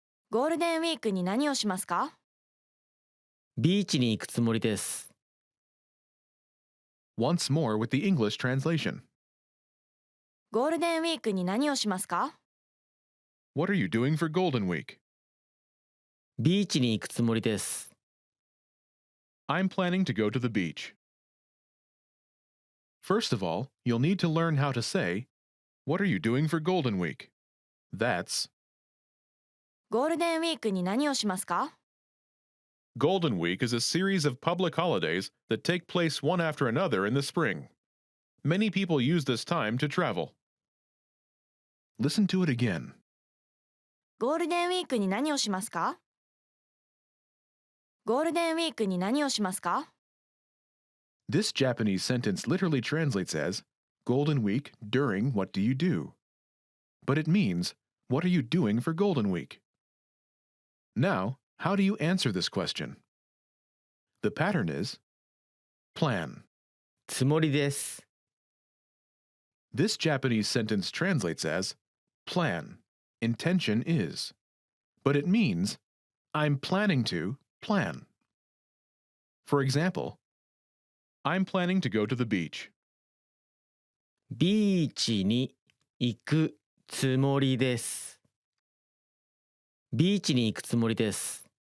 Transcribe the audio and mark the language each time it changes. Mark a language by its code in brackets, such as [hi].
[ja] ゴールデンウィークに何をしますか？ビーチに行くつもりです。 [en] Once more with the English translation. [ja] ゴールデンウィークに何をしますか？ [en] What are you doing for Golden Week? [ja] ビーチに行くつもりです。 [en] I'm planning to go to the beach. First of all, you'll need to learn how to say, what are you doing for Golden Week? That's [ja] ゴールデンウィークに何をしますか？ [en] Golden Week is a series of public holidays that take place one after another in the spring. Many people use this time to travel. Listen to it again. [ja] ゴールデンウィークに何をしますか？ゴールデンウィークに何をしますか？ [en] This Japanese sentence literally translates as Golden Week during what do you do? But it means, what are you doing for Golden Week? Now, how do you answer this question? The pattern is plan. [ja] つもりです。 [en] This Japanese sentence translates as plan, intention is. But it means, I'm planning to plan. For example, I'm planning to go to the beach. [ja] ビーチに行くつもりです。ビーチに行くつもりです。